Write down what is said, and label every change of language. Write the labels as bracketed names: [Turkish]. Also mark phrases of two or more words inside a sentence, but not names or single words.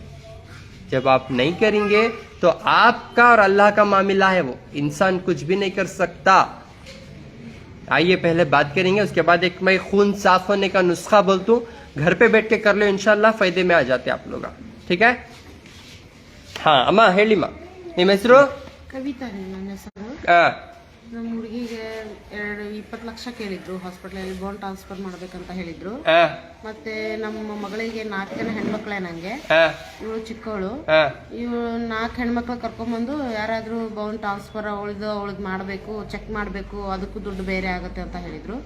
[Hindi] जब आप नहीं करेंगे तो आपका और अल्लाह का मामला है, वो इंसान कुछ भी नहीं कर सकता। आइए पहले बात करेंगे, उसके बाद एक मैं खून साफ होने का नुस्खा बोलता हूँ, घर पे बैठ के कर लो इंशाल्लाह, फायदे में आ जाते आप लोग। ठीक है। हाँ अम्मा [Kannada] ಹೇಳಿ ಮಾ, ನಿಮ್ಮ ಹೆಸರು? ಕವಿತಾ. ನನ್ನ ಹೆಸರು ನಮ್ಮ ಹುಡುಗಿಗೆ 20 ಲಕ್ಷ ಕೇಳಿದ್ರು, ಹಾಸ್ಪಿಟಲಲ್ಲಿ [English] bone transfer [Kannada] ಮಾಡ್ಬೇಕಂತ ಹೇಳಿದ್ರು. ಮತ್ತೆ ನಮ್ಮ ಮಗಳಿಗೆ 4 ಜನ ಹೆಣ್ಮಕ್ಳೇ ನಂಗೆ, ಇವಳು ಚಿಕ್ಕವಳು. ಇವಳು 4 ಹೆಣ್ಮಕ್ಳ ಕರ್ಕೊಂಡ್ಬಂದು ಯಾರಾದ್ರೂ [English] bone transfer [Kannada] ಅವಳಿಗೆ ಮಾಡ್ಬೇಕು, ಚೆಕ್ ಮಾಡ್ಬೇಕು, ಅದಕ್ಕೂ ದುಡ್ಡು ಬೇರೆ ಆಗುತ್ತೆ ಅಂತ ಹೇಳಿದ್ರು.